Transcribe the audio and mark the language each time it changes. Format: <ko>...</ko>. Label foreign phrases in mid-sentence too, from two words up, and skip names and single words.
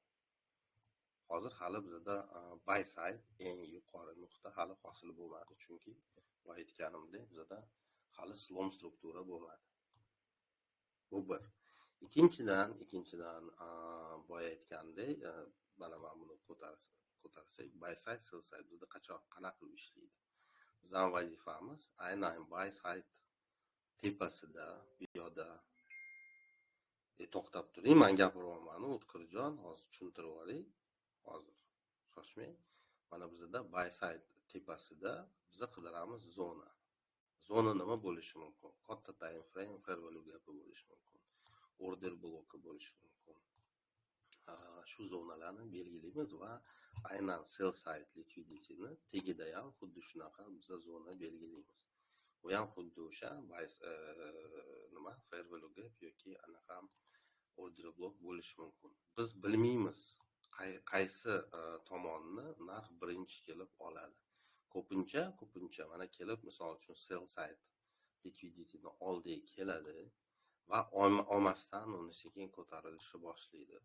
<uz>Hozir hali bizda</uz> <en>buy side</en> <uz>eng yuqori nuqta hali hosil bo'lmadi, chunki bu aytganimdek bizda hali slom struktura bo'lmadi. Bu bir. Ikkinchidan boya aytgandek, mana buni ko'tarsak,</uz> <en>buy side, sell side</en> <uz>bizda qanaqa qilib ishlaydi? Bizning vazifamiz aynan</uz> <en>buy side</en> <uz>tepasida bu yerda to'xtab turing, men gapiryapman, O'tkirjon, hozir tushuntirib olay. Hozir shoshmang. Mana bizda</uz> <en>buy side</en> <uz>tepasida biz qidiramiz zona. Zona nima bo'lishi mumkin? Katta</uz> <en>time frame, fair value gap</en> <uz>bo'lishi mumkin. Order bloki bo'lishi mumkin. Shu zonalarni belgilaymiz va aynan</uz> <en>sell side liquidity'ni</en> <uz>tagida ham xuddi shunaqa biz zona belgilaymiz. Bu ham xuddi o'sha nima</uz> <en>fair value gap</en> <uz>yoki anaqa</uz> <en>order block</en> <uz>bo'lishi mumkin. Biz bilmaymiz qaysi tomonni narx birinchi kelib oladi. Ko'pincha mana kelib, misol uchun</uz> <en>sell side liquidityni</en> <uz>oldiga keladi va olmasdan uni sekin ko'tarilishi boshlaydi.</uz>